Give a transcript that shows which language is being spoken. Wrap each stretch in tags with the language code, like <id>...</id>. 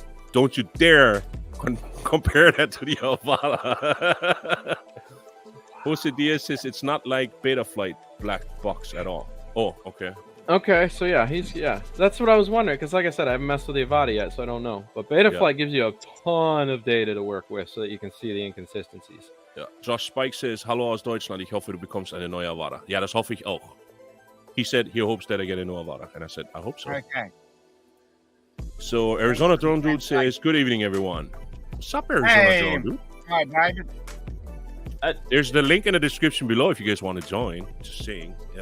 <en>Don't you dare compare that to the Avata. Jose Diaz says it's not like Betaflight black box at all. Oh, okay. Okay, so that's what I was wondering, because like I said, I haven't messed with the Avata yet, so I don't know. But Betaflight gives you a ton of data to work with, so that you can see the inconsistencies.</en> <de>Ja.</de> <en>Josh Spike says,</en> <de>Hallo aus Deutschland, ich hoffe, du bekommst eine neue Avata. Ja, das hoffe ich auch.</de> <en>He said he hopes that I get a new Avata, and I said, I hope so. Okay. So Arizona Drone Dude says, good evening, everyone. What's up, Arizona Drone Dude? Hi, David. There's the link in the description below if you guys want to join. Just saying. I</en>